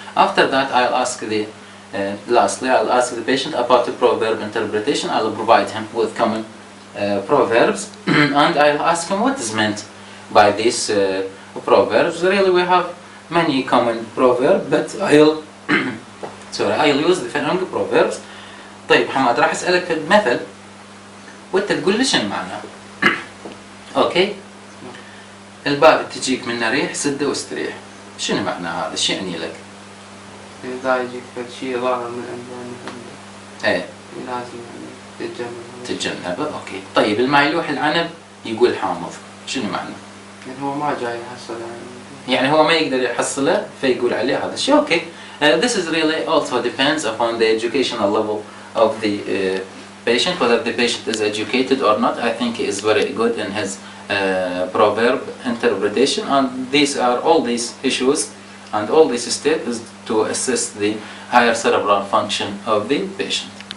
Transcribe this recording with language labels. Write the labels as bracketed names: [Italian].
[English] After that I'll ask lastly I'll ask the patient about the proverb interpretation. I'll provide him with common proverbs and I'll ask him what is meant by these proverbs. Really we have many common proverbs, but I'll use the following proverbs. [Arabic] طيب حماد راح أسألك في المثل وأنت تقول لي شنو معناه. أوكي؟ الباب تجيك منه ريح سده واستريح. شنو معنى هذا؟ شو يعني لك؟ إذا يجيك شيء ضار من عنده إيه لازم يعني تتجنبه. أوكي. طيب المايلوح العنب يقول حامض. شنو معنى؟ يعني هو ما جاي يحصل يعني هو ما يقدر يحصله فيقول عليه هذا الشيء. أوكي. [English] This is really also depends upon the educational level of the patient, whether the patient is educated or not. I think he is very good in his proverb interpretation, and all these issues and all these steps is to assist the higher cerebral function of the patient.